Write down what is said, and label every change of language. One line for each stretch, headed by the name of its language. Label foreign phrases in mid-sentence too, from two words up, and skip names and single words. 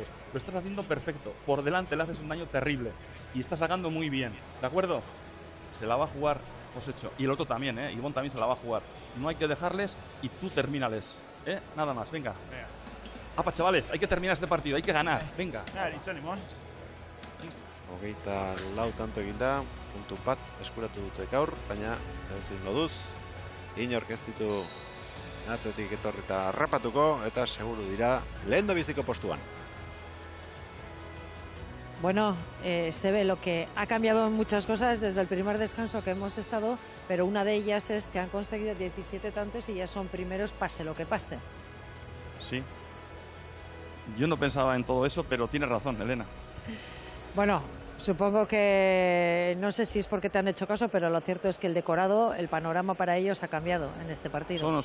Spanish: Lo estás haciendo perfecto. Por delante le haces un daño terrible. Y estás sacando muy bien. ¿De acuerdo? Se la va a jugar Josecho. Y el otro también, Ivón también se la va a jugar. No hay que dejarles y tú termínales. Nada más, venga. Apa, chavales, hay que terminar este partido, hay que ganar. Venga.
Basque: Hogeita lau tanto eginda, puntu bat eskuratu dute gaur, baina ezin moduz. inork ez ditu atzetik etorri eta harrapatuko, eta seguru dira lehendabiziko postuan.
Spanish: Bueno, se ve lo que ha cambiado en muchas cosas desde el primer descanso que hemos estado, pero una de ellas es que han conseguido 17 tantos y ya son primeros pase lo que pase. Sí. Yo no pensaba en todo eso, pero tienes razón, Elena. Bueno, supongo que no sé si es porque te han hecho caso, pero lo cierto es que el decorado, el panorama para ellos ha cambiado en este partido.